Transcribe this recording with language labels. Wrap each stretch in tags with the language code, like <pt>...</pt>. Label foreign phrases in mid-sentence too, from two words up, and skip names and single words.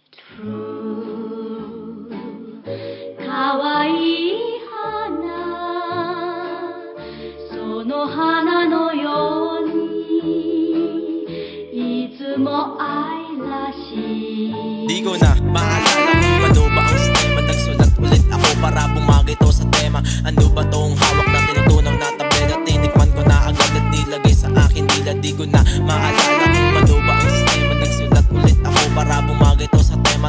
<ja>かわいい花、その花のようにいつも愛らしい。</ja> <tl>Di ko na maalala kung ano ba ang sistema. Nagsulat ulit ako para bumagay to sa tema. Ano ba tong hawak na tinutunaw na tableta? Tinikman ko na agad at nilagay sa akin dila. Di ko na maalala kung ano ba ang sistema. Nagsulat ulit ako para bumagay to sa tema.</tl>